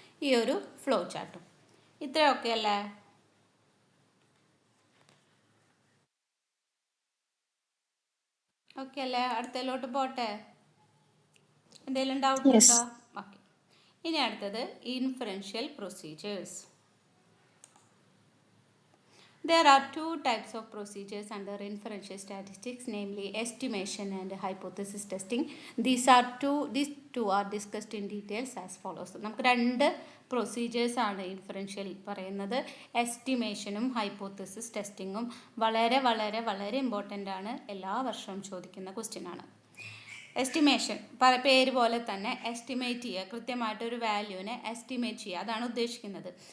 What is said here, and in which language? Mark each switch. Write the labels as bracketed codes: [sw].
[ml] ഈ ഒരു ഫ്ലോ ചാർട്ടും. ഇത്രയൊക്കെ അല്ലേ? ഓക്കെ അല്ലേ? അടുത്തതിലോട്ട് പോട്ടെ. എന്തെങ്കിലും ഡൗട്ട് ഉണ്ടോ? ഓക്കെ. ഇനി അടുത്തത് inferential procedures. [en] There are two types of procedures under inferential statistics, namely estimation and hypothesis testing. These two are discussed in details as follows. [ml] നമുക്ക് 2 പ്രൊസീജിയേഴ്സ് ആണ് ഇൻഫറൻഷ്യൽ പറയുന്നത്. എസ്റ്റിമേഷനും ഹൈപ്പോത്തസിസ് ടെസ്റ്റിങ്ങും വളരെ വളരെ വളരെ ഇമ്പോർട്ടൻ്റ് ആണ്. എല്ലാ വർഷവും ചോദിക്കുന്ന ക്വസ്റ്റ്യൻ ആണ്. എസ്റ്റിമേഷൻ പേര് പോലെ തന്നെ എസ്റ്റിമേറ്റ് ചെയ്യുക, കൃത്യമായിട്ടൊരു വാല്യൂവിനെ എസ്റ്റിമേറ്റ് ചെയ്യുക, അതാണ് ഉദ്ദേശിക്കുന്നത്.